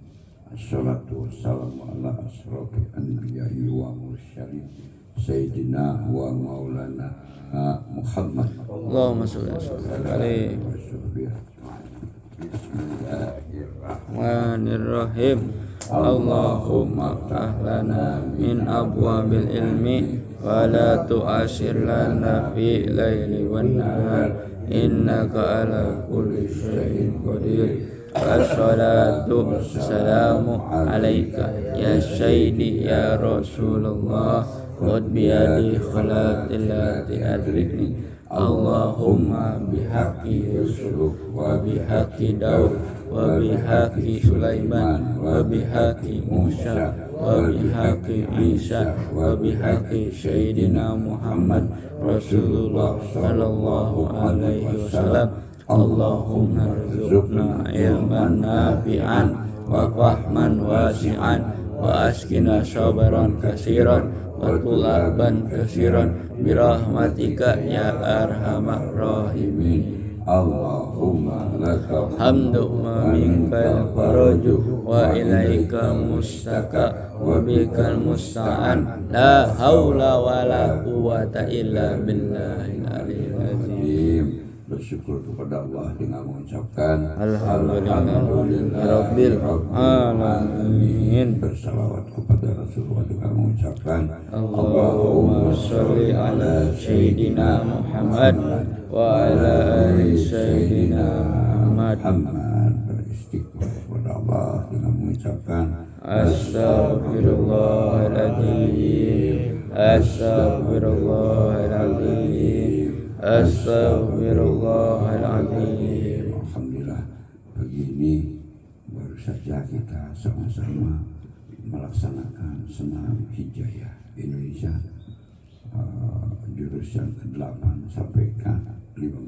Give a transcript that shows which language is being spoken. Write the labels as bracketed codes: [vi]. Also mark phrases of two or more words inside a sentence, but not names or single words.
[ar] الصلاة والسلام على أشرف الأنبياء والمرسلين سيدنا ومولانا محمد. اللهم صل عليه. بسم الله الرحمن الرحيم. اللهم افتح لنا من أبواب العلم ولا تعسر لنا في الليل والنهار إنك على كل شيء قدير. والصلاة والسلام عليك يا سيدي يا رسول الله قد بيدي خلتي التي أدركني. اللهم بحق يوسف وبحق داود وبحق سليمان وبحق موسى وبحق عيسى وبحق سيدنا محمد رسول الله صلى الله عليه وسلم. اللهم ارزقنا علما نافعا وفهما واسعا وأسكنا صبرا كثيرا وطلابا كثيرا برحمتك يا أرحم الراحمين. اللهم لك الحمد ما منك الفرج وإليك المشتكى وبك المستعان لا حول ولا قوة إلا بالله العلي العظيم. [id] Bersyukur kepada Allah dengan mengucapkan [ar] الحمد لله رب العالمين. [id] Bersalawat kepada Rasulullah dengan mengucapkan [ar] اللهم صل على سيدنا محمد وعلى آل سيدنا محمد. [id] Beristighfar kepada Allah dengan mengucapkan [ar] أستغفر الله العظيم، أستغفر الله العظيم، أستغفر الله العظيم. [id] Alhamdulillah, pagi ini baru saja kita sama-sama melaksanakan senam hijayah Indonesia jurusan ke-8 sampai ke-15.